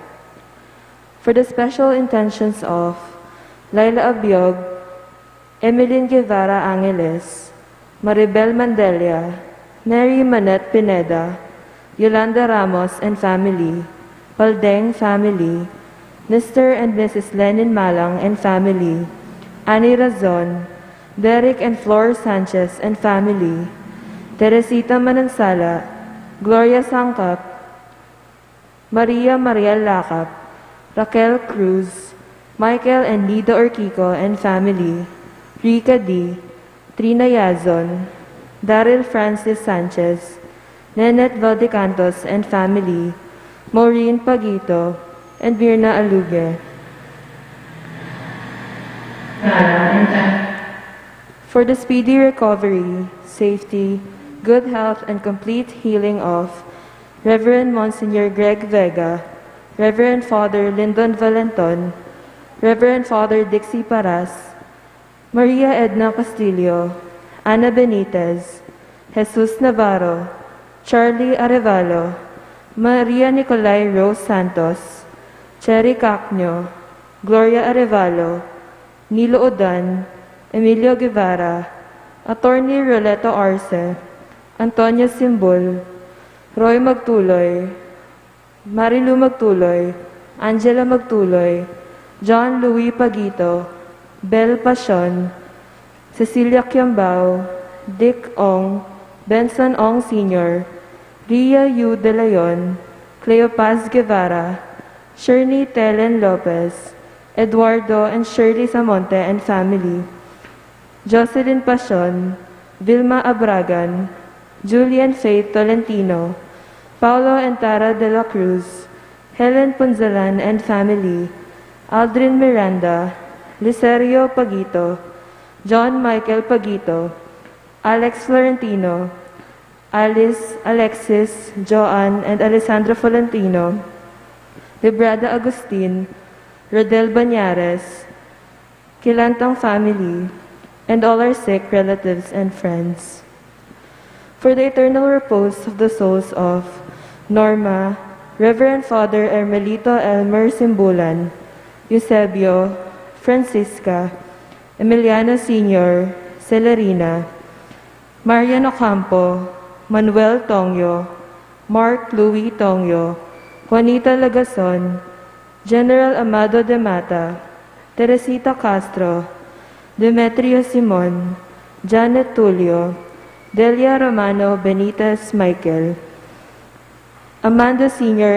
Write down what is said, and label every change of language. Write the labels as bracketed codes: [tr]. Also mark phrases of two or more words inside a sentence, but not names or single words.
[en] For the special intentions of Laila Abiog, Emeline Guevara Angeles, Maribel Mandelia, Mary Manette Pineda, Yolanda Ramos and family, Paldeng family, Mr. and Mrs. Lenin Malang and family, Annie Razon, Derek and Flor Sanchez and family, Teresita Manansala, Gloria Sangkap, Maria Mariel Lakap, Raquel Cruz, Michael and Lida Orquico and family, Rika D, Trina Yazon, Daryl Francis Sanchez, Nenette Valdecantos and family, Maureen Pagito, and Mirna Aluge. For the speedy recovery, safety, good health, and complete healing of Reverend Monsignor Greg Vega, Reverend Father Lyndon Valenton, Reverend Father Dixie Paras, Maria Edna Castillo, Ana Benitez, Jesus Navarro, Charlie Arevalo, Maria Nicolay Rose Santos, Cherry Cacnio, Gloria Arevalo, Nilo Odan, Emilio Guevara, Attorney Roleto Arce, Antonio Simbol, Roy Magtuloy, Marilu Magtuloy, Angela Magtuloy, John Louis Pagito, Bel Pasion, Cecilia Kiambao, Dick Ong, Benson Ong Sr., Ria Yu De Leon, Cleopas Guevara, Shirley Telen Lopez, Eduardo and Shirley Samonte and family, Jocelyn Pasion, Vilma Abragan, Julian Faith Tolentino, Paulo and Tara de la Cruz, Helen Punzalan and family, Aldrin Miranda, Licerio Pagito, John Michael Pagito, Alex Florentino, Alice, Alexis, Joanne, and Alessandra Florentino, Librada Agustin, Rodel Banyares, Kilantang family, and all our sick relatives and friends. For the eternal repose of the souls of Norma, Reverend Father Hermelito Elmer Simbulan, Eusebio, Francisca, Emiliano Sr., Celerina, Marian Ocampo, Manuel Tongyo, Mark Louis Tongyo, Juanita Lagason, General Amado de Mata, Teresita Castro, Demetrio Simon, Janet Tulio, Delia Romano Benitez Michael, Amanda Sr.